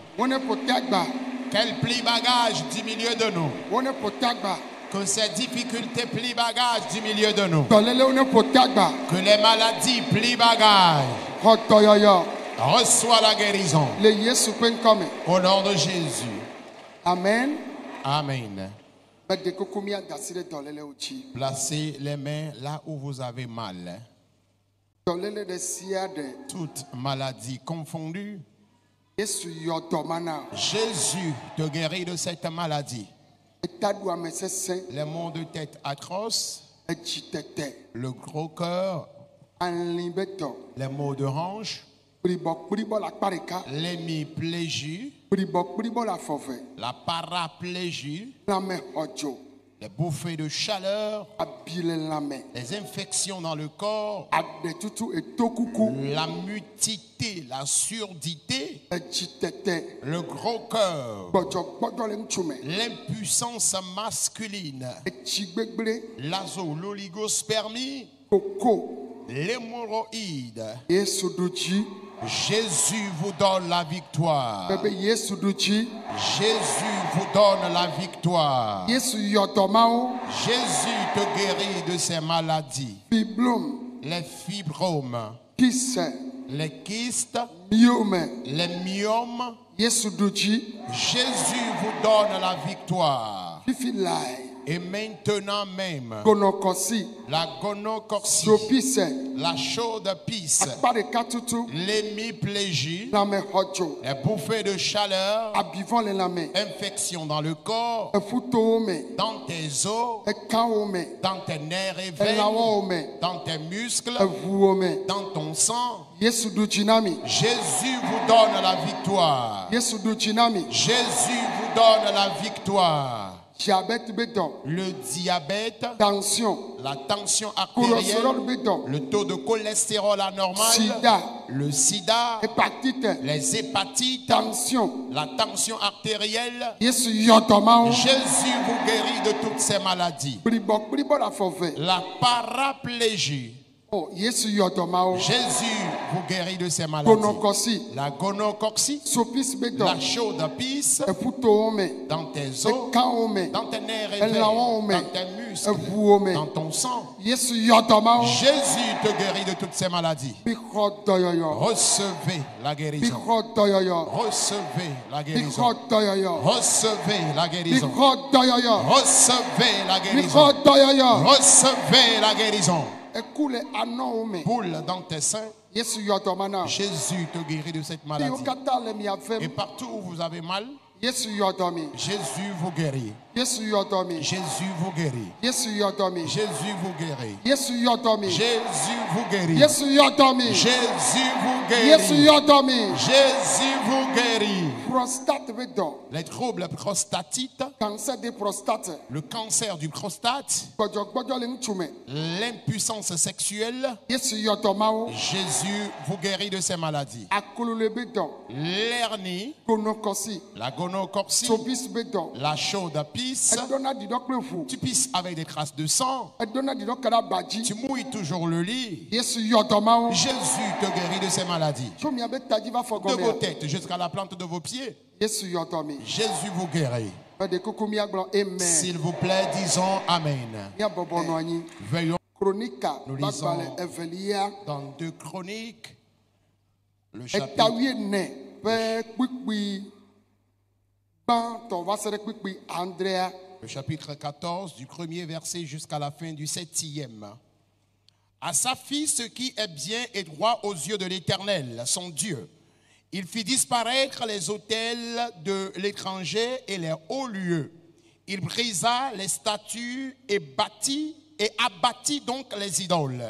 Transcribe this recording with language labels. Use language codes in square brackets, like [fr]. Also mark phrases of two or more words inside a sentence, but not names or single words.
[ee] Wone ƒo te agba. [fr] Qu'elles plient bagage du milieu de nous. [ee] Wone ƒo te agba. [fr] Que ces difficultés plient bagage du milieu de nous. [ee] Dɔlélewo ne ƒo te agba. [fr] Que les maladies plient bagage. [ee] Xɔ dɔyɔyɔ. [fr] Reçois la guérison. [ee] Le Yesu ƒe ŋkɔme. [fr] Au nom de Jésus. [ee] Amen. [fr] Amen. [ee] Ƒe ɖekoko míada asi ɖe dɔlélewo dzi. [fr] Placez les mains là où vous avez mal. [ee] Dɔléle ɖe sia ɖe. [fr] Toute maladie confondue. [ee] Yesu yɔ dɔma na. [fr] Jésus te guérit de cette maladie. [ee] Eta ɖu ame sesẽ. [fr] Les maux de tête atroces, [ee] Edzi tete. [fr] le gros cœur, [ee] Ali be dɔ. [fr] les maux de hanche, [ee] Kplibɔ le akpa ɖeka. [fr] l'hémiplégie, [ee] Kplibɔ le afɔ ve. [fr] la paraplégie, [ee] Lãme xɔ dzo. [fr] les bouffées de chaleur, [ee] Abi le lãme. [fr] les infections dans le corps, [ee] Aɖetutu eto kuku. [fr] la mutité, la surdité, [ee] Edzi tete. [fr] le gros cœur, [ee] Gbɔdzɔgbɔdzɔ le ŋutsu me. [fr] l'impuissance masculine, [ee] Etsi gbegble. [fr] l'oligospermie, [ee] Koko. [fr] l'hémorroïde. [ee] Yesu ɖu dzi. [fr] Jésus vous donne la victoire. [ee] Bebe Yesu ɖu dzi. [fr] Jésus vous donne la victoire. [ee] Yesu yɔ dɔmawo. [fr] Jésus te guérit de ces maladies. [ee] Fiblom. [fr] Les fibromes, [ee] Kise. [fr] les kystes, [ee] Miome. [fr] les myomes. [ee] Yesu ɖu dzi. [fr] Jésus vous donne la victoire. [ee] Fifi lae. [fr] Et maintenant même, [ee] Gonɔkɔsi. [fr] la gonocorcie, [ee] Dzopise. [fr] la chaude pisse, [ee] Akpa ɖeka tutu. [fr] l'hémiplégie, [ee] Lãme xɔ dzo. [fr] les bouffées de chaleur, [ee] Abivɔ le lãme. [fr] infections dans le corps, [ee] Efutowo me. [fr] dans tes os, [ee] Ekawo me. [fr] dans tes nerfs et veines, [ee] Elãwowo me. [fr] dans tes muscles, [ee] Eʋuwo me. [fr] dans ton sang. [ee] Yesu ɖu dzi na mi. [fr] Jésus vous donne la victoire. [ee] Yesu ɖu dzi na mi. [fr] Jésus vous donne la victoire. [ee] Diabète be dɔ. [fr] Le diabète, [ee] Tension. [fr] la tension artérielle, [ee] Cholestérol be dɔ. [fr] le taux de cholestérol anormal, [ee] Sida. [fr] le sida, [ee] Hépatite. [fr] les hépatites, [ee] Tension. [fr] la tension artérielle. [ee] Yesu yɔ dɔmawo. [fr] Jésus vous guérit de toutes ces maladies. [ee] Kplibɔ le afɔ ve. [fr] La paraplégie. [ee] Oh, Yesu yɔ dɔmawo. [fr] Jésus vous guérit de ces maladies. [ee] Gonɔkɔsi. [fr] La gonocorcie, [ee] Sopisi be [fr] la [ee] dɔ. [fr] chaude pisse, [ee] Efutowo me. [fr] dans tes os, [ee] Ekawo me. [fr] dans tes nerfs et [ee] Elãwowo [fr] veines, [ee] me. [fr] dans tes muscles, [ee] Eʋuwo me. [fr] dans ton sang. [ee] Yesu yɔ dɔmawo. [fr] Jésus te guérit de toutes ces maladies. [ee] Mi xɔ dɔyɔyɔ. [fr] Recevez la [ee] Mi [fr] guérison. [ee] xɔ dɔyɔyɔ. [fr] Recevez la [ee] Mi [fr] guérison. [ee] xɔ dɔyɔyɔ. [fr] Recevez la [ee] Mi [fr] guérison. [ee] xɔ dɔyɔyɔ. [fr] Recevez la [ee] Mi [fr] guérison. [ee] xɔ dɔyɔyɔ. [fr] Recevez la guérison. [ee] Eku le anɔwo me. [fr] Boule dans tes seins. [ee] Yesu yɔ dɔma na. [fr] Jésus te guérit de cette [ee] Fi wo [fr] maladie. [ee] katã le mia [fr] Et [ee] vem. [fr] partout où vous avez mal, [ee] Yesu yɔ dɔ mi. [fr] Jésus vous guérit. [ee] Yesu yɔ dɔ mi. [fr] Jésus vous guérit. [ee] Yesu yɔ dɔ mi. [fr] Jésus vous guérit. [ee] Yesu yɔ dɔ mi. [fr] Jésus vous guérit. [ee] Yesu yɔ dɔ mi. [fr] Jésus vous [ee] Yesu [fr] guérit. [ee] yɔ dɔ mi. [fr] Jésus vous guérit. [ee] Prostate be dɔ. [fr] Les troubles prostatites, Cancer de prostate. le cancer du prostate, [ee] Gbɔdzɔgbɔdzɔ le ŋutsu me. [fr] l'impuissance sexuelle, [ee] Yesu yɔ dɔmawo. [fr] Jésus vous guérit de ces maladies. [ee] Akolo le be dɔ. [fr] L'hernie, [ee] Gonɔkɔsi. [fr] la gonocorcie, [ee] Sobisi be dɔ. [fr] la chaude pisse, [ee] Edɔna didɔ kple ʋu. [fr] tu pisses avec des traces de sang, [ee] Edɔna didɔ ka ɖe aba [fr] tu [ee] dzi. [fr] mouilles toujours le lit. [ee] Yesu yɔ dɔmawo. [fr] Jésus te guérit de ces maladies. [ee] Tso miabe tadzi va fɔ [fr] De vos [ee] gɔmea. [fr] têtes jusqu'à la plante de vos pieds, [ee] Yesu yɔ dɔ mi. [fr] Jésus vous guérit. [ee] Eɖe kuku miagblɔ amen. [fr] S'il vous plaît, disons Amen. [ee] Miabɔbɔ nɔ anyi. [fr] Veillons [ee] Kronika [fr] Nous lisons- [ee] gbagbale evelia. [fr] dans 2 Chroniques, le chapitre, [ee] Etawiene ƒe kpikpi gbãtɔ va se ɖe kpikpi adrea. [fr] le chapitre 14, du 1er verset jusqu'à la fin du 7e. À sa fille ce qui est bien et droit aux yeux de l'Éternel, son Dieu. Il fit disparaître les autels de l'étranger et les hauts lieux. Il brisa les statues et abattit donc les idoles.